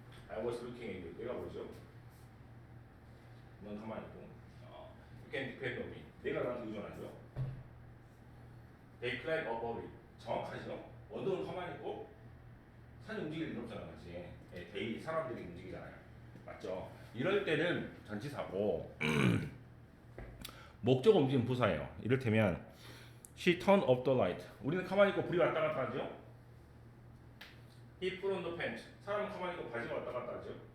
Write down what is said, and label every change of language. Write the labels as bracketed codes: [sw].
[en] I was looking at you. [ko] 내가 뭐죠? 넌 가만히 있고. [en] You can depend on me. [ko] 내가 나한테 의존하죠. [en] They climb above it. [ko] 정확하죠? 언덕은 가만히 있고 산이 움직일 일 없잖아, 그렇지? they 사람들이 움직이잖아요, 맞죠? 이럴 때는 전치사고 목적어 움직이는 부사예요. 이를테면 [en] She turned off the light. [ko] 우리는 가만히 있고 불이 왔다 갔다 하죠. [en] He put on the pants. [ko] 사람은 가만히 있고 바지가 왔다 갔다 하죠.